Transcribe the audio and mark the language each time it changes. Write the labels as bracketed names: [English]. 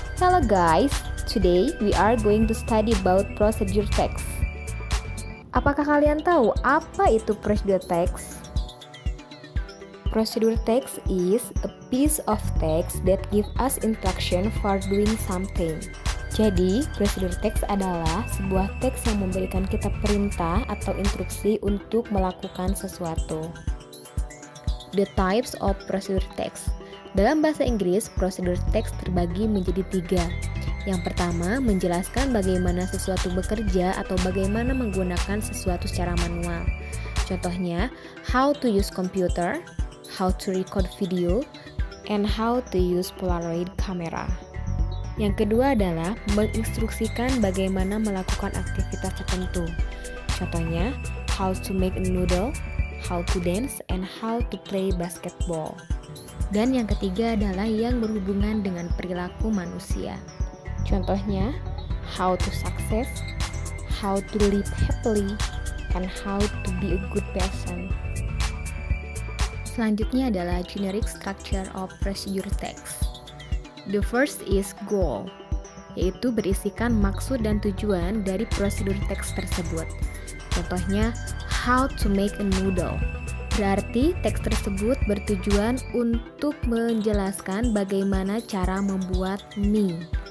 [English] Hello guys, today we are going to study about procedure text. [Indonesian] Apakah kalian tahu apa itu [English] procedure text? Procedure text is a piece of text that give us instruction for doing something. [Indonesian] Jadi, procedure text adalah sebuah teks yang memberikan kita perintah atau instruksi untuk melakukan sesuatu. [English] The types of procedure text. [Indonesian] Dalam bahasa Inggris, procedure text terbagi menjadi 3. Yang pertama, menjelaskan bagaimana sesuatu bekerja atau bagaimana menggunakan sesuatu secara manual. [English] Contohnya, how to use computer, how to record video, and how to use Polaroid camera. [Indonesian] Yang kedua adalah menginstruksikan bagaimana melakukan aktivitas tertentu. [English] Contohnya, how to make a noodle, how to dance, and how to play basketball. [Indonesian] Dan yang ketiga adalah yang berhubungan dengan perilaku manusia. [English] Contohnya, how to success, how to live happily, and how to be a good person. [Indonesian] Selanjutnya adalah [English] generic structure of procedure text. The first is goal, [Indonesian] yaitu berisikan maksud dan tujuan dari prosedur teks tersebut. Contohnya, [English] how to make a noodle. [Indonesian] Berarti teks tersebut bertujuan untuk menjelaskan bagaimana cara membuat mie.